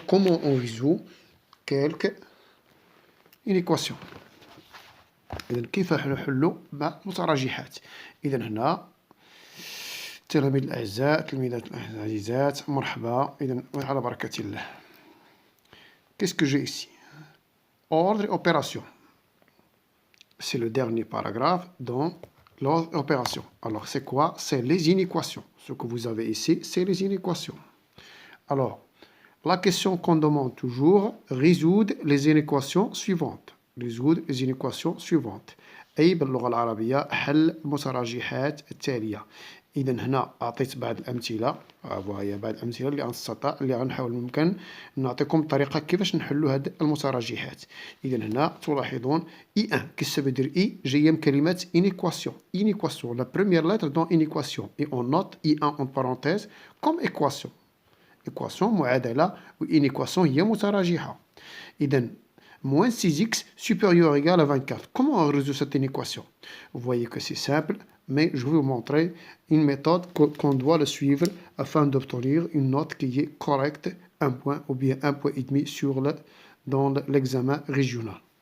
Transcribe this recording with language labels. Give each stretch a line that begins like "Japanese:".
French: Comment on résout une équation.
Arabic: إذن كيف نحل مع المتراجحات. إذن هنا تلاميذ الأعزاء، تلميذات العزيزات، مرحبا. إذن على بركة الله.
French: Qu'est-ce que j'ai ici? Ordre et opération. C'est le dernier paragraphe dans l'ordre et opération. Alors c'est quoi? C'est les inéquations. Ce que vous avez ici, c'est les inéquations. Alors, la question qu'on demande toujours, résoudre les inéquations suivantes. résoudre les inéquations suivantes.
Arabic: أي باللغة العربية حل المتراجحات التالية. إذا هنا أعطيت بعض الأمثلة، وهي بعض الأمثلة اللي غنحاول ممكن نعطيكم طريقة كيفاش نحلوا هاد المتراجحات. إذا هنا تلاحظون I1.
French: Qu'est-ce que ça veut dire I؟
Arabic: جاية من كلمة
French: inéquation. Inéquation, la première lettre dans inéquation. Et on note I1 en parenthèse comme équation.
Arabic: Équation معادلة، وإن équation هي متراجحة.
French: إذا moins 6x supérieur ou égal à 24. Comment on résout cette équation? Vous voyez que c'est simple, mais je vais vous montrer une méthode qu'on doit le suivre afin d'obtenir une note qui est correcte, 1 point ou bien 1 point et demi dans l'examen régional.